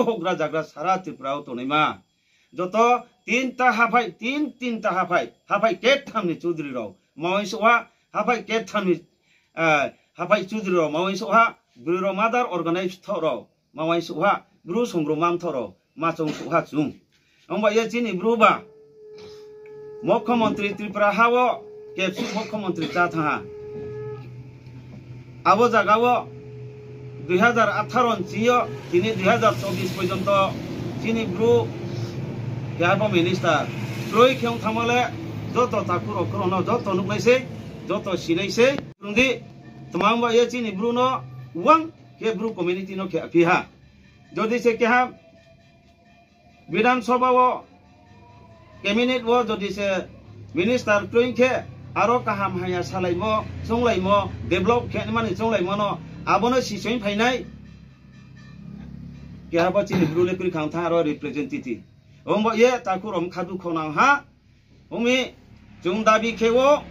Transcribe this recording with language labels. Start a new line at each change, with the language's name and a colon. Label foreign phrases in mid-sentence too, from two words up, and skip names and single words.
Kok Borok: hogra jagra sara Tripura to naima jotto tinta hafai ket thamni chudri ro mawai soha hafai ket thamni hafai chudri ro mawai soha bru
English: mother organized
Kok Borok: thoro mawai soha bru songro mam thoro ma chung soha chung ongba ye chini bru ba मुख्यमंत्री त्रिपुरा हावो केपसि मुख्यमंत्री जाथा आबो जागावो 2018 चियो तिनि 2024 पर्यंत चिनि ब्रु याबो मिनिस्टर ट्रोय खें थामले जत ताकुरो करनो जत नुकैसे जत सिनैसे रुंदि तमामबा ये चिनि ब्रुनो वां के ब्रु कम्युनिटी नो के फिहा जदि से केहा विधानसभा वो कैबिनेट वो जदि से मिनिस्टर ट्रोइं के आरो काहाम हाया सालाइमो संलाइमो डेभलप के माने संलाइमो न आबोनो सिसोइ फाइनाय केहाबा चिनि ब्रुले कुरि खांथा आरो रिप्रेजेंटेटिभ ओमबो ये ताकुरम खादु खोनां हा ओमि जों दाबि खेवो